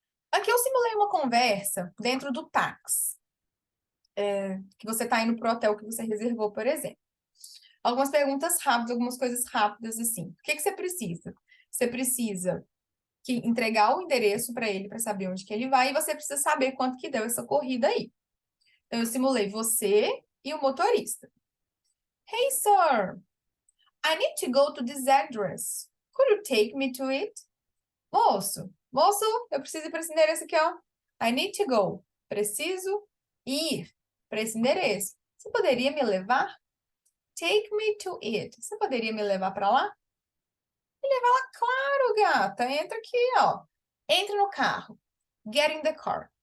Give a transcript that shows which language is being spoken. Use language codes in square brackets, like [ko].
[pt] Aqui eu simulei uma conversa dentro do táxi, que você está indo pro hotel que você reservou, por exemplo. Algumas perguntas rápidas, algumas coisas rápidas assim. O que que você precisa? Você precisa entregar o endereço para ele para saber onde que ele vai e você precisa saber quanto que deu essa corrida aí. Então eu simulei você e o motorista. [en] Hey, sir, I need to go to this address. Could you take me to it? [pt] Moço, eu preciso ir para esse endereço aqui, ó. [en] I need to go. [pt] Preciso ir para esse endereço. Você poderia me levar? [en] Take me to it. [pt] Você poderia me levar para lá? Ele vai lá, claro, gata. Entra aqui, ó. Entra no carro. [en] Get in the car.